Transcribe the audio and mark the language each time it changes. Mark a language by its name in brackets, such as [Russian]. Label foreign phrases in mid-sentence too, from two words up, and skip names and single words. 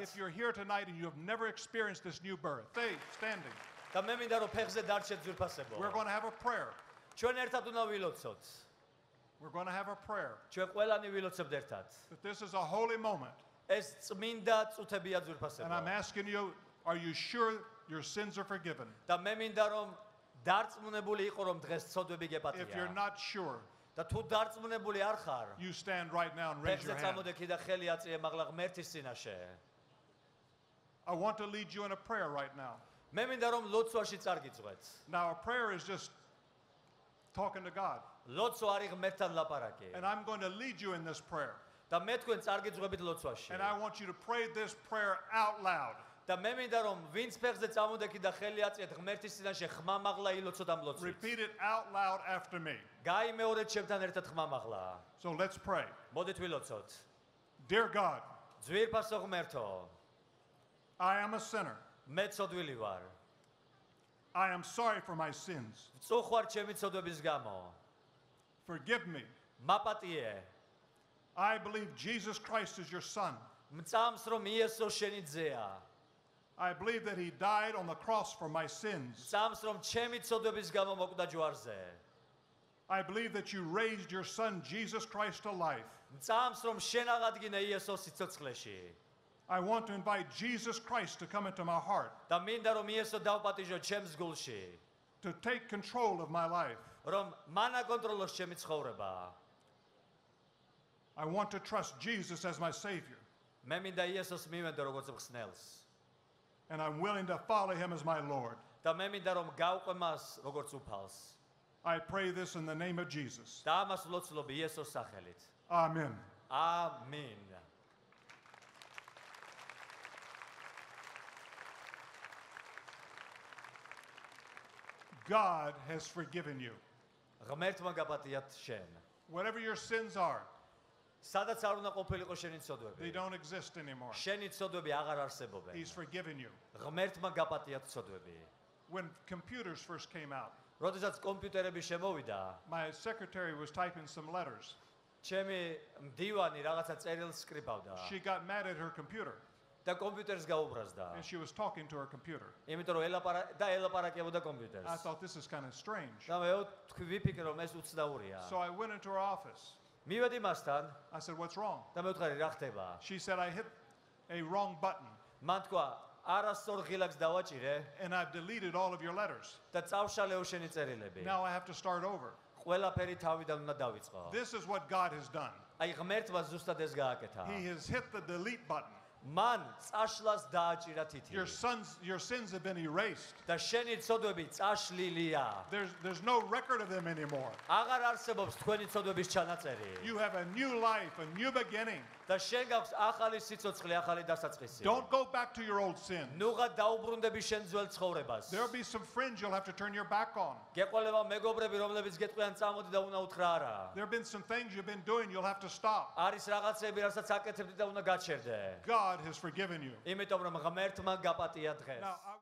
[English] if you're here tonight and you have never experienced this new birth, stay standing. [Georgian] და მე მინდა რომ ფეხზე დარჩეთ ძვირფასებო. [English] We're going to have a prayer. [Georgian] ჩვენ ერთად უნდა ვილოცოთ. [English] We're going to have a prayer. [Georgian] ჩვენ ყველანი ვილოცებთ ერთად. [English] But this is a holy moment. [Georgian] ეს წმინდა წუთებია [English] And I'm [Georgian] ძვირფასებო. [English] asking you, are you sure your sins are forgiven? [Georgian] და მე მინდა რომ დარწმუნებული იყო რომ დღეს ცოდვები [English] If you're [Georgian] გეპატია. [English] not sure, [Georgian] და თუ დარწმუნებული არ ხარ, [English] you stand right now and raise your [Georgian] ფეხზე [English] hand. [Georgian] წამოდექი და ხელი აწიე მაღლა ღმერთის წინაშე. [English] I want to lead you in a prayer right now. [Georgian] მე მინდა რომ ლოცვაში წარგიწვეთ. [English] Now, a prayer is just talking to God. [Georgian] ლოცვა არის ღმერთთან ლაპარაკი. [English] And I'm going to lead you in this prayer. [Georgian] და მე თქვენ წარგიწვებით ლოცვაში. [English] And I want you to pray this prayer out loud. [Georgian] და მე მინდა რომ ვინც ფეხზე წამოდექი და ხელი აწიეთ ღმერთის წინაშე ხმამაღლა ილოცოთ ამ ლოცვით. [English] Repeat it out loud after me. [Georgian] გაიმეორეთ ჩემთან ერთად ხმამაღლა. [English] So let's pray. [Georgian] მოდით ვილოცოთ. [English] Dear God, [Georgian] ძვირფასო ღმერთო, [English] I am a sinner. [Georgian] მე ცოდვილი ვარ. [English] I am sorry for my sins. [Georgian] წუხვარ ჩემი ცოდვების გამო. [English] Forgive me. [Georgian] მაპატიე. [English] I believe Jesus Christ is your Son. [Georgian] მწამს რომ იესო შენი ძეა. [English] I believe that He died on the cross for my sins. [Georgian] მწამს რომ ჩემი ცოდვების გამო მოკვდა ჯვარზე. [English] I believe that you raised your Son, Jesus Christ, to life. [Georgian] მწამს რომ შენ აღადგინე იესოს სიცოცხლეში. [English] I want to invite Jesus Christ to come into my heart, [Georgian] და მინდა რომ იესო დავპატიჟო ჩემს გულში. [English] to take control of my life. [Georgian] რომ მან აკონტროლოს ჩემი ცხოვრება. [English] I want to trust Jesus as my Savior, [Georgian] მე მინდა იესოს მივენდო როგორც მხსნელს. [English] and I'm willing to follow Him as my Lord. [Georgian] და მე მინდა რომ გავყვე მას როგორც უფალს. [English] I pray this in the name of Jesus. [Georgian] და ამას ვლოცულობ იესოს სახელით. [English] Amen. [Georgian] ამინ. [English] God has forgiven you. [Georgian] ღმერთმა გაპატიათ შენ. [English] Whatever your sins are, [Georgian] სადაც არ უნდა ყოფილიყო შენი [English] they [Georgian] ცოდვები. [English] don't exist anymore. [Georgian] შენი ცოდვები აღარ არსებობენ. [English] He's forgiven you. [Georgian] ღმერთმა გაპატიათ ცოდვები. [English] When computers first came out, [Georgian] როდესაც კომპიუტერები შემოვიდა, [English] my secretary was typing some letters. [Georgian] ჩემი მდივანი რაღაცა წერილს სკრიბავდა. [English] She got mad at her computer. [Georgian] და კომპიუტერს გაუბრაზდა. [English] and she was talking to her computer. [Georgian] იმიტომ რომ ელაპარაკებოდა [English] I [Georgian] კომპიუტერს. [English] thought this is kind of strange. [Georgian] და მე ვიფიქრე რომ ეს უცნაურია. [English] So I went into her office. [Georgian] მივედი მასთან [English] I said, "What's wrong?" [Georgian] და მე ვთქვი რა ხდება? [English] She said, "I hit a wrong button [Georgian] მან თქვა არასწორ ღილაკს დავაჭირე [English] and I've deleted all of your letters. [Georgian] და წავშალეო შენი წერილები. [English] Now I have to start over." [Georgian] ყველაფერი თავიდან უნდა დავიწყო. [English] This is what God has done. [Georgian] აი ღმერთმა ზუსტად ეს გააკეთა. [English] He has hit the delete button. [Georgian] მან წაშლას დააჭირა თითი. [English] Your sins have been erased. [Georgian] და შენი ცოდვები წაშლილია. [English] There's no record of them anymore. [Georgian] აღარ არსებობს თქვენი ცოდვების ჩანაწერი. [English] You have a new life, a new beginning. [Georgian] და შენ გაქვს ახალი სიცოცხლე, ახალი დასაწყისი. [English] Don't go back to your old sin. [Georgian] ნუღა დაუბრუნდები შენ ძველ ცხოვრებას. [English] There'll be some friends you'll have to turn your back on. [Georgian] გეყოლება მეგობრები, რომლებიც გეტყვიან წამოდი და უნდა უთხრა არა. [English] There have been some things you've been doing you'll have to stop. [Georgian] არის რაღაცები, რასაც აკეთებდი და უნდა გაჩერდე. [English] God has forgiven you. [Georgian] იმიტომ რომ ღმერთმა გაპატია დღეს. [English] Now,